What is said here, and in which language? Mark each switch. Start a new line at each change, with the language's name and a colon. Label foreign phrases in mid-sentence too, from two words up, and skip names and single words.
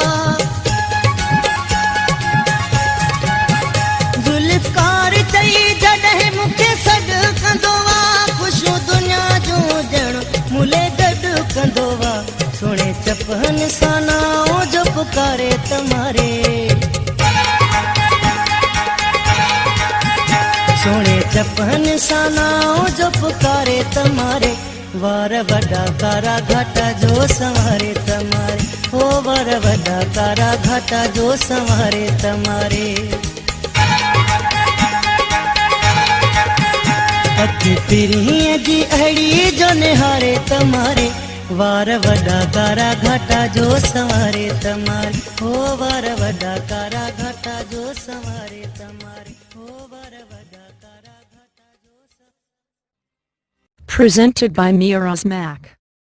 Sindhi: जुल्फकार चई जॾहिं मूंखे सॾु कंदो वा, ख़ुशियूं दुनिया जूं ॼण मुले गॾु कंदो वा। सुणे चपहन सां नाओ जो पुकारे तमारे, सुणे चपहन सां नाओ जो पुकारे तमारे, वार वडा कारा घाटा जो संवारे तमारे, ओ वार वडा कारा घाटा जो संवारे तमारे। अखि पिरी जी अड़ी जो निहारे तमारे वार वडा कारा घाटा जो संवारे तमारे हो वार वडा कारा घाटा जो संवारे तमारे हो वार वडा कारा घाटा जो
English: Presented by Miraz Mac.